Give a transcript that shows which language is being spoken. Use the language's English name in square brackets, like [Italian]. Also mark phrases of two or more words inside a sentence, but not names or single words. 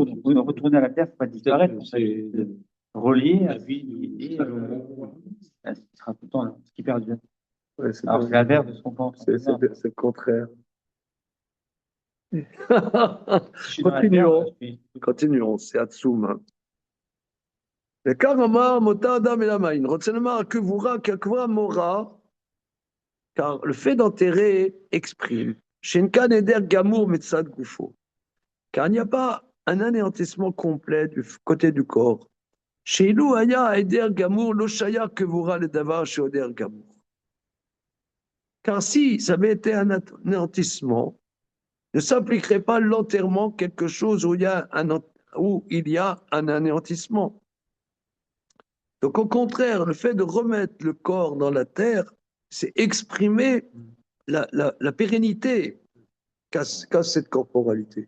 [French] Donc retourner à la terre, c'est pas disparaître. C'est Relié à vie et ça sera tout le temps là, ce qui perdure. Ouais, c'est Alors c'est l'inverse de ce qu'on pense. c'est le contraire. Si je suis dans la terre, Continuons, c'est Hatsum. hein. [Hebrew] וכך אמר מותר אדם אל המים. רוצה לומר הקבורה כקבורה מורה, [French] car le fait d'enterrer exprime [Hebrew] שאין כאן היעדר גמור מצד גופו. [French] Car il n'y a pas un anéantissement complet du côté du corps. [Hebrew] שאילו היה היעדר גמור לא שייך קבורה לדבר שהיעדר גמור. [French] Car si ça avait été un anéantissement, ne s'appliquerait pas l'enterrement quelque chose où il y a un anéantissement. Donc au contraire, le fait de remettre le corps dans la terre, c'est exprimer la pérennité qu'a cette corporalité.